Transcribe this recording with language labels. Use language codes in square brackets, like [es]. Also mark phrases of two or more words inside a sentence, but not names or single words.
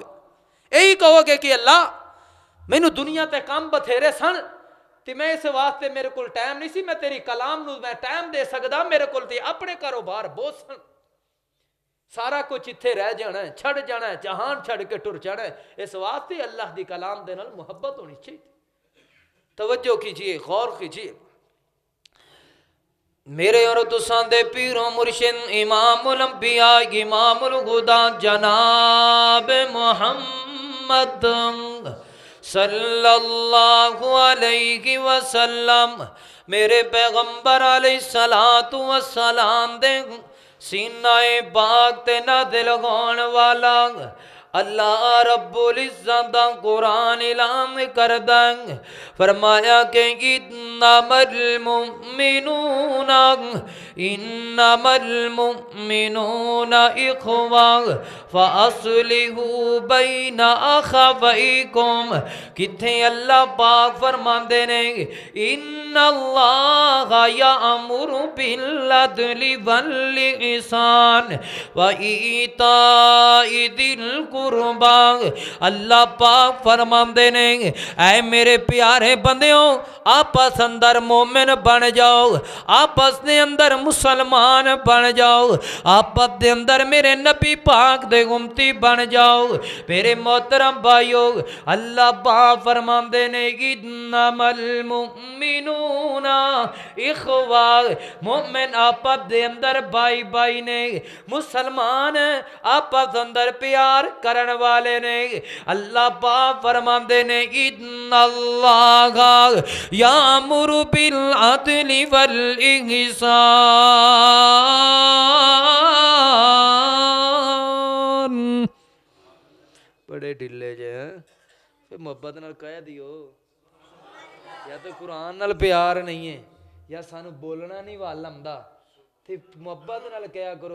[pa] یہی کہو گے کہ اللہ مینوں دنیا تے کم بتھیرے سن تے میں اس واسطے میرے کو ٹائم نہیں سی، میں تیری کلام نوں میں ٹائم دے سکدا، میرے کو اپنے کاروبار بہت سن، سارا کجھ ایتھے رہ جانا ہے، چھڈ جانا ہے، جہان چھڈ کے ٹر جانا ہے. اس واسطے اللہ دی کلام دے نال محبت ہونی چاہیے. [ur] توجہ کیجیے، غور کیجیے۔ میرے اور [pa] تساں دے [ur] پیرو مرشد امام الانبیاء امام الہدیٰ جناب محمد [ar] صلى الله عليه وسلم, [ur] میرے پیغمبر [ar] عليه الصلاة والسلام [pa] دے سینۂ پاک تے نازل ہون والا اللہ رب العزت دا قرآن اعلان کردا، فرمایا کہ [ar] إنما المؤمنون إخوة فأصلحوا بين أخويكم. [pa] کتھے اللہ پاک فرماندے نے [ar] إن الله يأمر بالعدل والإحسان وإيتاء ذي القربى. [pa] اللہ پاک فرماندے نے اے میرے پیارے بندیو، آپس اندر مومن بن جاؤ، آپس کے اندر مسلمان بن جاؤ، آپس کے اندر میرے نبی پاک دے امتی بن جاؤ. میرے محترم بھائیوں، اللہ پاک فرماندے نے [ar] إنما المؤمنون إخوة, [pa] مومن آپس کے اندر بھائی بھائی نے، مسلمان آپس اندر پیار کرنے والے نے. اللہ پاک فرماندے نے [ar] إن الله يأمر بالعدل والإحسان. [pa] بڑے ڈھلے جے فیر محبت نال کہہ دیو، یا تو قرآن نال پیار نہیں ہے یا سانوں بولنا نہیں وال آندا، تے محبت نال کہا کرو.